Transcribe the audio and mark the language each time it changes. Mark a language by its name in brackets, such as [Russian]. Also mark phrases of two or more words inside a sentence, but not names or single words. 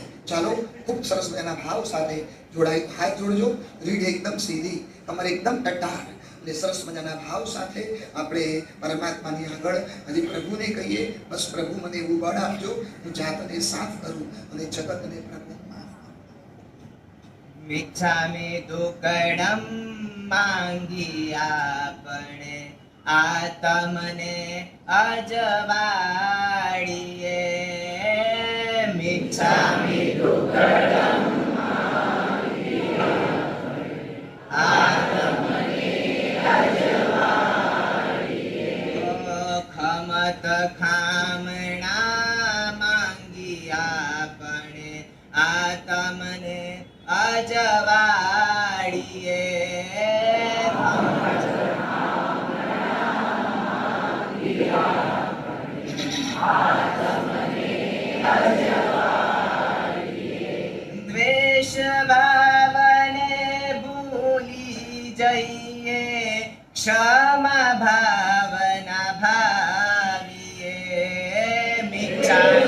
[Gujarati] ચાલો, ખૂબ સરસ એના ભાવ સાથે જોડાઈ, હાથ જોડજો, રીઢ એકદમ સીધી, તમારે એકદમ ટટ્ટાર અને સરસ મજાના ભાવ સાથે આપણે પરમાત્માની આગળ હજી પ્રભુને કહીએ, બસ પ્રભુ મને એવું બળ આપજો, હું જાતને સાફ કરું અને જગતને પ્રભુ માફ કરું। [Prakrit languages] મિચ્છામિ દુક્કડમ [Gujarati] માંગી આપણે આત્મને અજવાળીએ। [Prakrit languages] मिच्छामि दुक्कडं [Gujarati] આત્મને અજવાળીએ ખમત ખામણા માંગી આપણે આત્મને અજવાળીએ દ્વેષ ભાવને ભૂલી જઈએ ક્ષમા ભાવના ભાવીએ મિચ્છા